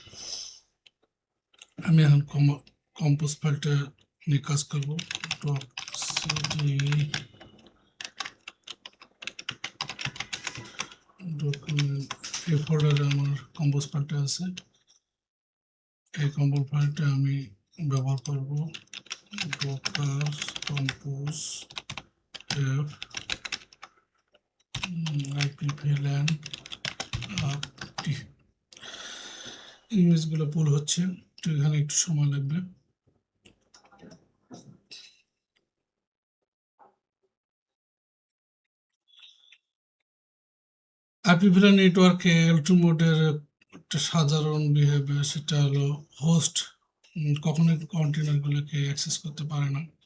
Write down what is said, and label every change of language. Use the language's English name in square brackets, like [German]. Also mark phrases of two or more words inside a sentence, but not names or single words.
[Bangla] আমি এখন কম্পোজ ফাইলটা নিয়ে কাজ করব [English] cd document [Bangla] এই ফোল্ডারে আমার কম্পোজ ফাইলটা আছে এই কম্পোজ ফাইলটা আমি ব্যবহার করব [English] docker compose f [Bangla] IP VLAN ইমেজগুলো পুল হচ্ছে তো এখানে একটু সময় লাগবে IP VLAN নেটওয়ার্কে L2 মোডের একটা সাধারণ বিহেভিয়ার সেটা হলো হোস্ট কখনোই কন্টেনারগুলোকে অ্যাক্সেস করতে পারে না